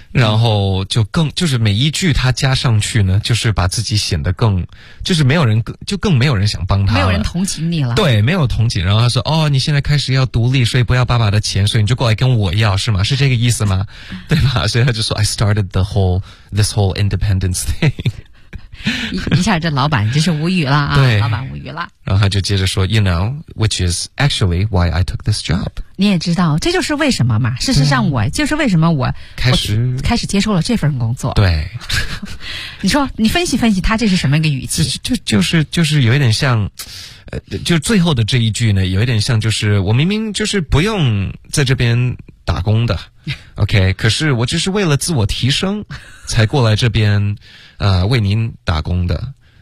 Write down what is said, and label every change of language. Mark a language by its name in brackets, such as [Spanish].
[Chinese] 然后就是每一句他加上去呢，就是把自己显得更就是没有人就更没有人想帮他，没有人同情你了，对，没有同情，然后他说哦，你现在开始要独立，所以不要爸爸的钱，所以你就过来跟我要是吗？是这个意思吗？对吧？所以他就说 [English] I started this whole independence thing。 [Chinese] 一下这老板真是无语了啊，对，老板无语了。然后他就接着说 [English] You know, which is actually why I took this job. [Chinese] 你也知道，这就是为什么嘛。事实上我就是为什么我开始接受了这份工作。对。你说你分析分析他这是什么一个语气。就是有一点像就最后的这一句呢，有一点像就是我明明就是不用在这边打工的OK, 可是我只是为了自我提升才过来这边为您打工的。